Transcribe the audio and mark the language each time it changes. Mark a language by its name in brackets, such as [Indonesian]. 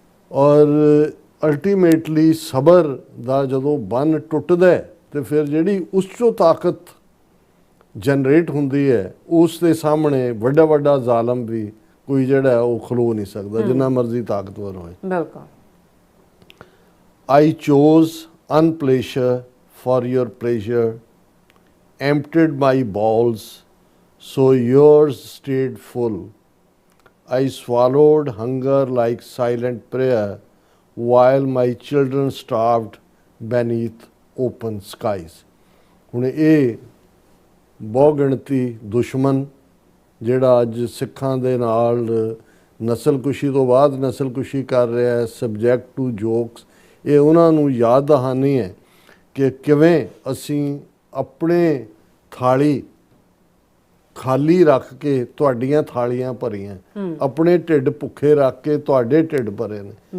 [Punjabi] ਔਰ ਅਲਟੀਮੇਟਲੀ ਸਬਰ ਦਾ ਜਦੋਂ ਬੰਨ ਟੁੱਟਦਾ ਹੈ ਤੇ ਫਿਰ ਜਿਹੜੀ ਉਸ 'ਚੋਂ ਤਾਕਤ ਜਨਰੇਟ ਹੁੰਦੀ ਹੈ ਉਸ ਦੇ ਸਾਹਮਣੇ ਵੱਡਾ ਵੱਡਾ ਜ਼ਾਲਮ ਵੀ ਕੋਈ ਜਿਹੜਾ ਉਹ ਖਲੋ ਨਹੀਂ ਸਕਦਾ, ਜਿੰਨਾ ਮਰਜ਼ੀ ਤਾਕਤਵਰ ਹੋਏ। ਬਿਲਕੁਲ। [English] I chose unpleasure for your pleasure, emptied my bowls, so yours stayed full. I swallowed hunger like silent prayer, while my children starved beneath open skies. [Punjabi] ਹੁਣ ਇਹ ਬਹੁਗਿਣਤੀ ਦੁਸ਼ਮਨ ਜਿਹੜਾ ਅੱਜ ਸਿੱਖਾਂ ਦੇ ਨਾਲ ਨਸਲਕੁਸ਼ੀ ਤੋਂ ਬਾਅਦ ਨਸਲਕੁਸ਼ੀ ਕਰ ਰਿਹਾ ਹੈ, [English] subject to jokes, [Punjabi] ਇਹ ਉਹਨਾਂ ਨੂੰ ਯਾਦ ਦਹਾਨੀ ਹੈ ਕਿ ਕਿਵੇਂ ਅਸੀਂ ਆਪਣੇ ਥਾਲੀ ਖਾਲੀ ਰੱਖ ਕੇ ਤੁਹਾਡੀਆਂ ਥਾਲੀਆਂ ਭਰੀਆਂ, ਆਪਣੇ ਢਿੱਡ ਭੁੱਖੇ ਰੱਖ ਕੇ ਤੁਹਾਡੇ ਢਿੱਡ ਭਰੇ ਨੇ।